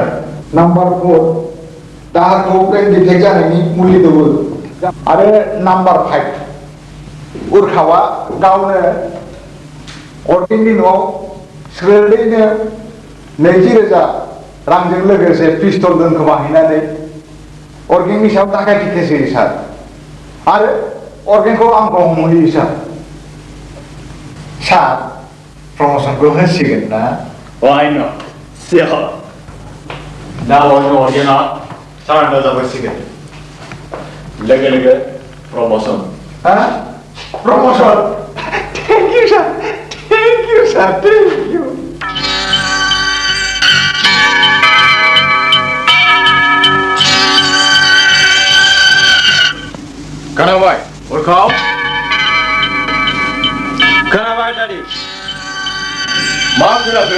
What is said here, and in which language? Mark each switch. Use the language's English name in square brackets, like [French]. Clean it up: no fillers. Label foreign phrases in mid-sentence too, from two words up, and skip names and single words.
[Bodo] नाम्बार 4 दाहारखौ ब्रेन डिफेक्ट जानायनि मुलि दौवो आरो नाम्बार 5 उरखावा गावनो अर्गेननि न'आव स्रोदैनो 20,000 रांजों लोगोसे पिस्तल दोनखोमाहैनानै अर्गेननि सायाव दाखायथि केस होयो सार आरो अर्गेनखौ आंखौ हमहैयो सार सार प्रमोशनखौ होसिगोन ना [English] Why not? Sure. Now [Bodo] orgena सारेन्डार जाबायसिगोन लोगो लोगो प्रमोशन [English] promotion thank you sir thank you sir thank you [Bodo] खोनाबाय उरखाव खोनाबाय दादि मा खोनाखो